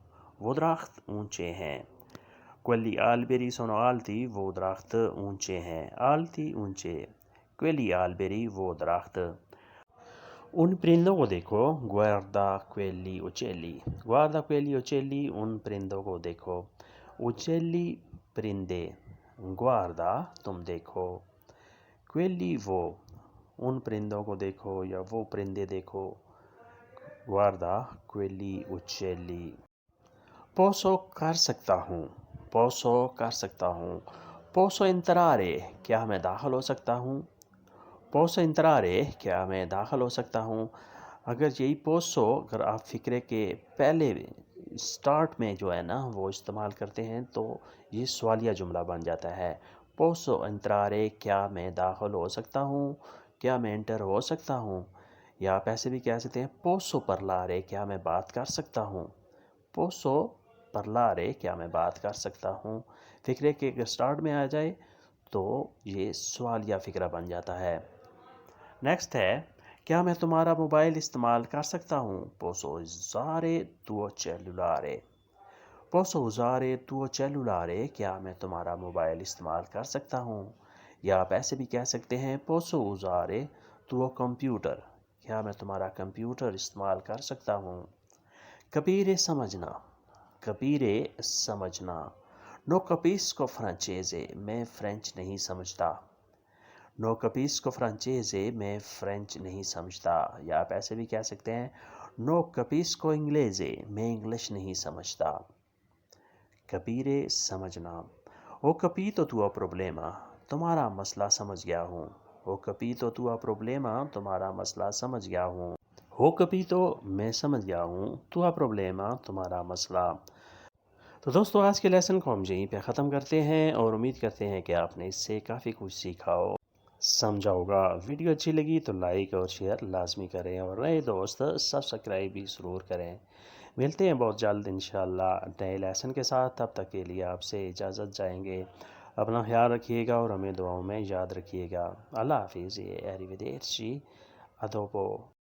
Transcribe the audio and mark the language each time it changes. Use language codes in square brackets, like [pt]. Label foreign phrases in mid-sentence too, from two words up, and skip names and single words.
[ur] وہ درخت اونچے ہیں. [it] Quelli alberi sono alti, [ur] وہ درخت اونچے ہیں. Alti اونچے. [it] Quelli alberi [ur] وہ درخت. ان پرندوں کو دیکھو. [it] Guarda quelli uccelli. Guarda quelli uccelli. [ur] ان پرندوں کو دیکھو. Uccelli پرندے. Guarda تم دیکھو. Quelli وہ. ان پرندوں کو دیکھو یا وہ پرندے دیکھو. [it] Guarda quelli uccelli. [ur] Posso کر سکتا ہوں. Posso کر سکتا ہوں. [it] Posso entrare [ur] کیا میں داخل ہو سکتا ہوں. [it] Posso entrare [ur] کیا میں داخل ہو سکتا ہوں. اگر یہی posso اگر آپ فکرے کے پہلے سٹارٹ میں جو ہے نا وہ استعمال کرتے ہیں تو یہ سوالیہ جملہ بن جاتا ہے. [it] Posso entrare [ur] کیا میں داخل ہو سکتا ہوں. کیا میں انٹر ہو سکتا ہوں. یا آپ ایسے بھی کہہ سکتے ہیں [it] posso parlare [ur] کیا میں بات کر سکتا ہوں. [it] Posso parlare [ur] کیا میں بات کر سکتا ہوں. فکرے کے اگر سٹارٹ میں آ جائے تو یہ سوالیہ فکرہ بن جاتا ہے. نیکسٹ ہے کیا میں تمہارا موبائل استعمال کر سکتا ہوں. [it] Posso usare tuo cellulare. Posso usare tuo cellulare [ur] کیا میں تمہارا موبائل استعمال کر سکتا ہوں. یا آپ ایسے بھی کہہ سکتے ہیں [it] Posso usare tuo computer [ur] کیا میں تمہارا کمپیوٹر استعمال کر سکتا ہوں. capire سمجھنا. capire سمجھنا. [it] No capisco francese [ur] میں فرینچ نہیں سمجھتا. [it] No capisco francese [ur] میں فرینچ نہیں سمجھتا. یا آپ ایسے بھی کہہ سکتے ہیں [it] No capisco inglese [ur] میں انگلش نہیں سمجھتا. capire سمجھنا. [it] Ho capito tuo problema [ur] تمہارا مسئلہ سمجھ گیا ہوں. [it] Ho capito tuo problema [ur] تمہارا مسئلہ سمجھ گیا ہوں. [it] Ho capito [ur] میں سمجھ گیا ہوں. [it] Tuo problema [ur] تمہارا مسئلہ. تو دوستو آج کے لیسن کو ہم یہیں پہ ختم کرتے ہیں اور امید کرتے ہیں کہ آپ نے اس سے کافی کچھ سیکھا ہو سمجھا ہوگا. ویڈیو اچھی لگی تو لائک اور شیئر لازمی کریں اور نئے دوست سبسکرائب بھی ضرور کریں. ملتے ہیں بہت جلد انشاءاللہ نئے لیسن کے ساتھ. تب تک کے لیے آپ سے اجازت جائیں گے. اپنا خیال رکھیے گا اور ہمیں دعاؤں میں یاد رکھیے گا. اللہ حافظ. [it] Arrivederci. A dopo.